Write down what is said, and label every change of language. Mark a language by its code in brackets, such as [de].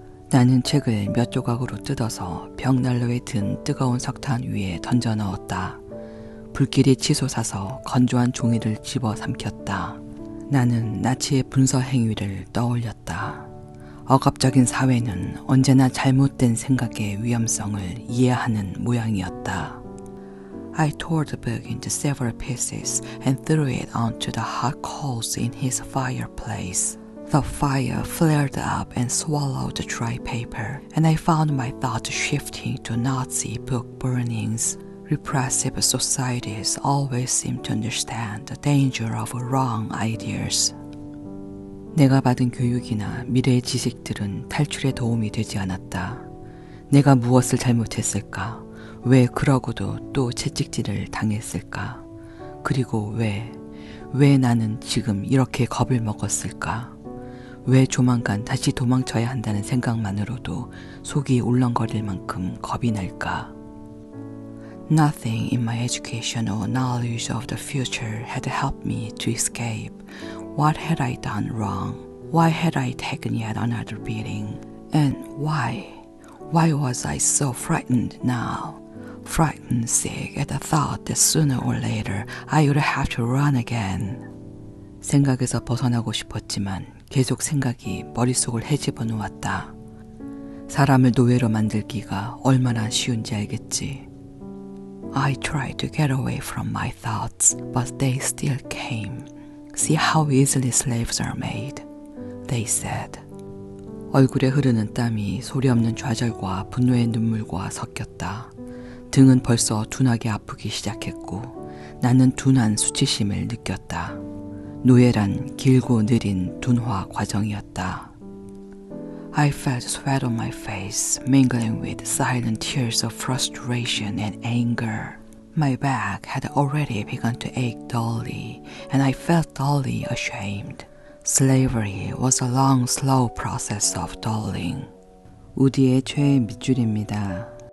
[ko] 나는 책을 몇 조각으로 뜯어서 벽난로에 든 뜨거운 석탄 위에 던져 넣었다. 불길이 치솟아서 건조한 종이를 집어 삼켰다. 나는 나치의 분서 행위를 떠올렸다. 억압적인 사회는 언제나 잘못된 생각의 위험성을 이해하는 모양이었다. [en] I tore the book into several pieces and threw it onto the hot coals in his fireplace. The fire flared up and swallowed the dry paper, and I found my thoughts shifting to Nazi book burnings. Repressive societies always seem to understand the danger of wrong ideas. [ko] 내가 받은 교육이나 미래의 지식들은 탈출에 도움이 되지 않았다. 내가 무엇을 잘못했을까? 왜 그러고도 또 채찍질을 당했을까? 그리고 왜 나는 지금 이렇게 겁을 먹었을까? 왜 조만간 다시 도망쳐야 한다는 생각만으로도 속이 울렁거릴 만큼 겁이 날까? [en] Nothing in my education or knowledge of the future had helped me to escape. What had I done wrong? Why had I taken yet another beating? And why? Why was I so frightened now? Frightened sick at the thought that sooner or later I would have to run again. [ko] 생각에서 벗어나고 싶었지만 계속 생각이 머릿속을 헤집어 놓았다. 사람을 노예로 만들기가 얼마나 쉬운지 알겠지. [en] I tried to get away from my thoughts, but they still came. See how easily slaves are made, they said. [ko] 얼굴에 흐르는 땀이 소리 없는 좌절과 분노의 눈물과 섞였다. 등은 벌써 둔하게 아프기 시작했고 나는 둔한 수치심을 느꼈다. 노예란 길고 느린 둔화 과정이었다. [en] I felt sweat on my face, mingling with silent tears of frustration and anger. My back had already begun to ache dully, and I felt dully ashamed. Slavery was a long, slow process of dulling. [ko] 우디의 최애 밑줄입니다.